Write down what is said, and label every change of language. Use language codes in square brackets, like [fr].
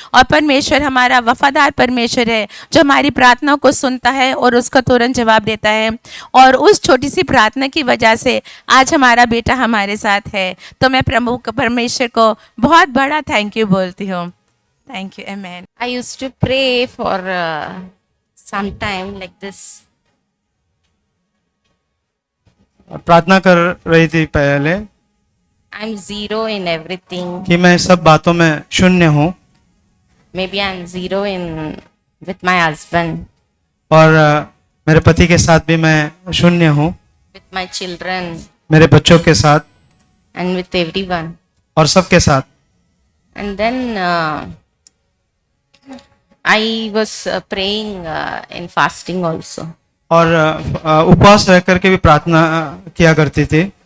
[hi] और परमेश्वर हमारा वफादार परमेश्वर है जो हमारी प्रार्थना को सुनता है और उसका तुरंत जवाब देता है। और उस छोटी सी प्रार्थना की वजह से आज हमारा बेटा हमारे साथ है। तो मैं प्रभु परमेश्वर को बहुत बड़ा [en] thank you [hi] बोलती हूँ। [en] Thank you, amen. I used to pray for some time like this. [hi] प्रार्थना कर रही थी पहले [en] I'm zero in everything. [hi] कि मैं सब बातों में शून्य हूँ, [en] Maybe I'm zero in with my husband, [hi] और मेरे पति के साथ भी मैं शून्य हूँ, [en] with my children, [hi] मेरे बच्चों के साथ [en] and with everyone. [hi] और सबके साथ। [en] And then I was praying in fasting also. [hi] और उपवास रह करके भी प्रार्थना किया करती थी।